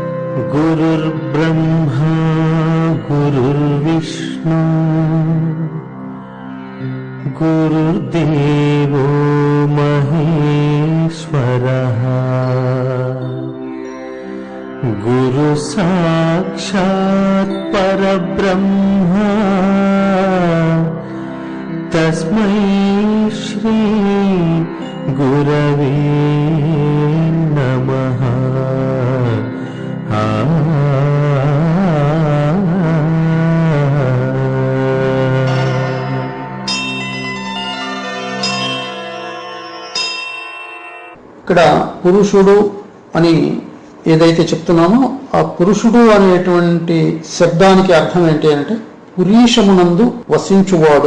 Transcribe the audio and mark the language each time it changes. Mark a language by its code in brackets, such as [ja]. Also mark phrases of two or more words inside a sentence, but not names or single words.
[sa] गुरुर्ब्रह्मा गुरुर्विष्णु गुरुर्देवो महेश्वरः गुरु साक्षात् परब्रह्म तस्मै श्री गुरवे नमः। [te] ఇక్కడ పురుషుడు అని ఏదైతే చెప్తున్నామో ఆ పురుషుడు అనేటువంటి శబ్దానికి అర్థం ఏంటి అంటే పురీషమునందు వసించువాడు.